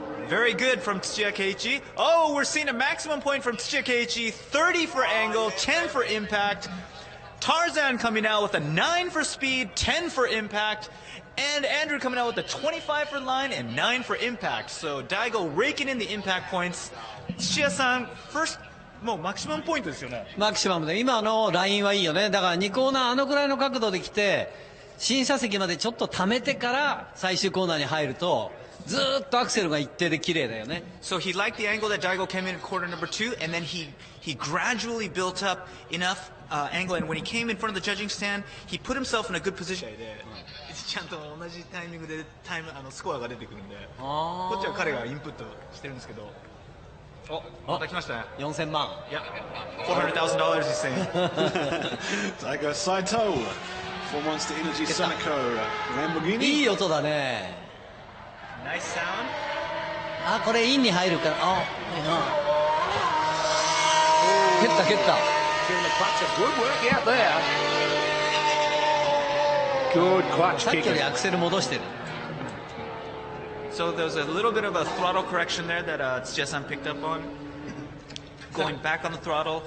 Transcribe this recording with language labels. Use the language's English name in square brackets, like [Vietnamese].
[English] Very good from Tsuchiya Keiichi. Oh, we're seeing a maximum point from Tsuchiya Keiichi. 30 for angle, 10 for impact. Tarzan coming out with a 9 for speed, 10 for impact. And Andrew coming out with a 25 for line and 9 for impact. So Daigo raking in the impact points. [Japanese] Tsuchiya-san, [English] first, [Japanese] もうマキシマムポイントですよね。マキシマムで今のラインはいいよね。だから2コーナーあのくらいの角度で来て審査席までちょっと溜めてから最終コーナーに入るとずーっとアクセルが一定で綺麗だよね。 [English] So he liked the angle that Daigo came in quarter number 2, and then he gradually built up enough angle, and when he came in front of the judging stand, he put himself in a good position. [Japanese] ちゃんと同じタイミングでスコアが出てくるんで、こっちは彼がインプットしてるんですけど。お、また来ましたね。 4000万。 [English] Yeah, $400,000 he's saying. Daigo Saito for Monster Energy Sonico Lamborghini. [Japanese] いい音だね。 [English] Nice sound. [Japanese] あ、これインに入るから。あ、蹴った蹴った。 [English] Good work out there. Good clutch [Japanese] さっきよりアクセル戻してる。 [English] So there's a little bit of a throttle correction there that Tsuchiya-san picked up on. Going back on the throttle.